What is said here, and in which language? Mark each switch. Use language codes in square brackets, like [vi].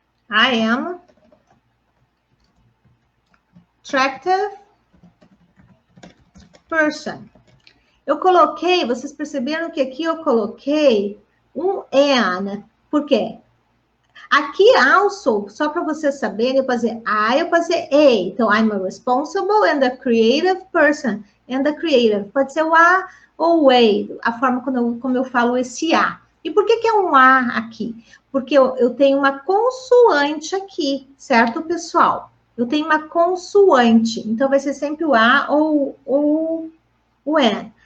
[en] I am attractive person. [pt] Eu coloquei, vocês perceberam que aqui eu coloquei um and. Por quê? Aqui, also, só para vocês saberem, eu posso dizer I, eu posso dizer a. [en] Então, I'm a responsible and a creative person. And a creative. [pt] Pode ser o a ou o a forma como eu falo esse a. E por que é um a aqui? Porque eu tenho uma consoante aqui, certo, pessoal? Eu tenho uma consoante. Então, vai ser sempre o a ou o an.